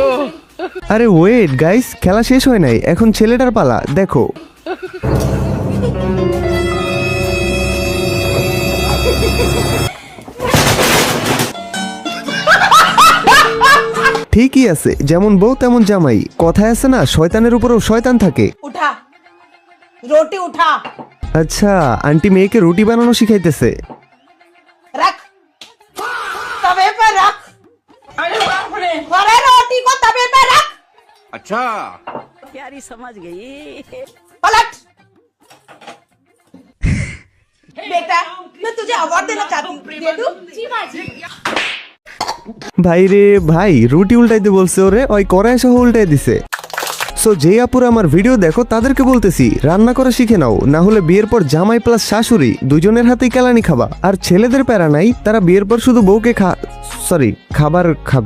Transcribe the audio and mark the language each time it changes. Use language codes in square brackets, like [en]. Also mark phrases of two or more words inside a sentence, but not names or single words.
[bn] আরে ওয়েট গাইস, খেলা শেষ হয় নাই, এখন ছেলেটার পালা, দেখো। ঠিকই আছে, যেমন বউ তেমন জামাই, কথায় আছে না, শয়তানের উপরেও শয়তান থাকে। [hi] उठा रोटी उठा [bn] আচ্ছা, আন্টি মেয়েকে রুটি বানানো শিখাইতেছে। [hi] रख तवे पे रख। अरे बाप रे, अरे रोटी को तवे पे रख। अच्छा प्यारी समझ गई। पलट। बेटा मैं तुझे अवार्ड देना चाहती हूँ, दे दूँ? जी माँ जी। [bn] ভাই রে ভাই, রুটি উল্টাইতে বলছে ওরে, ওই কড়াই সহ উল্টাই দিছে। সো যে আপুরা আমার ভিডিও দেখো তাদেরকে বলতেছি, রান্না করা শিখে নাও, না হলে বিয়ের পর জামাই প্লাস শাশুড়ি দুজনের হাতেই কেলানি খাবা। আর ছেলেদের প্যারা নাই, তারা বিয়ের পর শুধু বউকে খাবার খাবে।